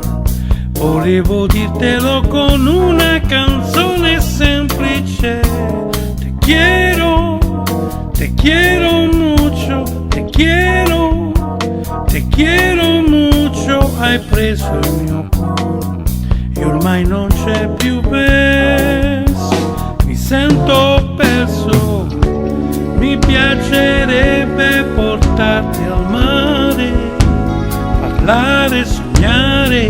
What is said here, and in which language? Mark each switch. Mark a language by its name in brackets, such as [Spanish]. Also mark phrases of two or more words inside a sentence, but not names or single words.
[Italian] Volevo dirtelo con una canzone semplice. [Spanish] Te quiero mucho, te quiero mucho. [Italian] Hai preso il mio cuore e ormai non c'è più verso. Mi sento perso. Mi piacerebbe portarti al mare, parlare, sognare.